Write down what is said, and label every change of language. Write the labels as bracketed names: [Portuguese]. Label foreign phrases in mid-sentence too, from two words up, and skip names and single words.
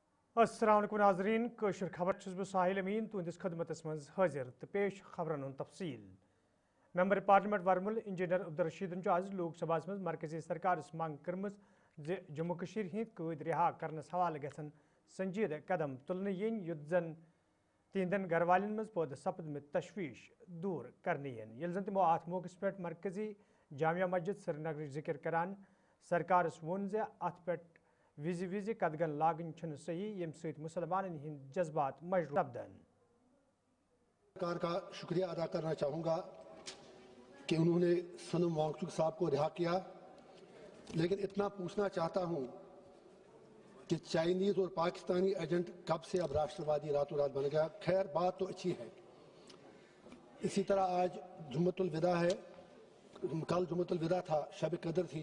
[Arabic] السلام علیکم [Kashmiri] ناظرین کشر خبر چھس بہ ساحل امین تہندس خدمتس مز حاضر تو پیش خبرن ہند تفصیل [English] Member Parliament [Kashmiri] ورمل انجینئر عبدالرشیدن آز لوک سبھا مز مرکزی سرکارس منگ کرم جموں کشیر ہند قید رہا کرنس حوالہ گھن سنجیدہ قدم تلن ین یت زن تہندین گھر والن مز پود سپدمت تشویش دور کرنے یل زن تمو ات موقع پہ مرکزی جامعہ مسجد سری نگر ذکر کران سرکارس وون ات پہ وز قدغن لاگن چھن صحیح یم سیت مسلمان ہند جذبات مجروح سپدن۔ [Urdu] سرکار کا شکریہ ادا کرنا چاہوں گا کہ انہوں نے سنم وانگچک صاحب کو رہا کیا، لیکن اتنا پوچھنا چاہتا ہوں کہ چائنیز اور پاکستانی ایجنٹ کب سے اب راشٹروادی راتوں رات بن گیا؟ خیر بات تو اچھی ہے۔ اسی طرح آج جمعۃ الوداع ہے، کل جمعۃ الوداع تھا، شب قدر تھی۔